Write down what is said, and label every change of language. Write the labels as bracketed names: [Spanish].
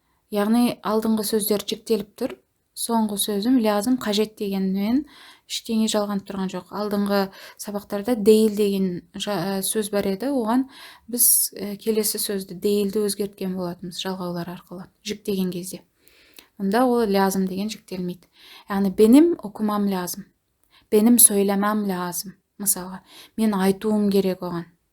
[Kazakh] Яғни алдыңғы сөздер жіктеліп тұр. Соңғы сөзім lazım қажет дегенмен ештеңе жалғанып тұрған жоқ. Алдыңғы сабақтарда değil деген сөз бар еді. Оған біз келесі сөзді değilді өзгерткен болатынбыз жалғаулар арқылы жіктеген кезде. Онда ол lazım деген жіктелмейді. [Turkish] Яғни benim okumam lazım. Benim söylemem lazım. [Kazakh] Мысалға, мен айтуым керек оған.